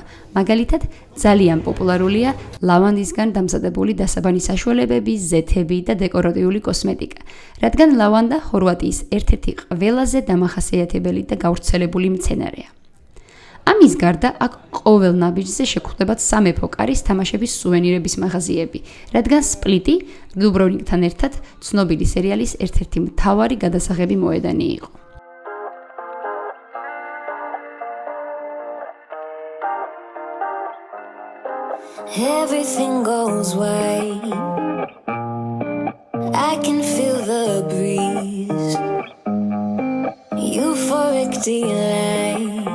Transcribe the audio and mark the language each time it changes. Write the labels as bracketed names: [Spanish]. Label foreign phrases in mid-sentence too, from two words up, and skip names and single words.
[Georgian] მაგალითად, ძალიან პოპულარულია ლავანდისგან დამზადებული დასაბანი საშუალებები, ზეთები და დეკორატიული კოსმეტიკა, რადგან ლავანდა ხორვატიის ერთ-ერთი ყველაზე დამახასიათებელი და გავრცელებული მცენარეა. ამის გარდა აქ ყოველ ნაბიჯზე შეგხვდებათ სამეფო კარის თამაშების სუვენირების მაღაზიები, რადგან სპლიტი დუბროვნიკთან ერთად ცნობილი სერიალის ერთ-ერთი მთავარი გადასაღები მოედანი იყო. [English] Everything goes right. I can feel the breeze. Euphoric delight.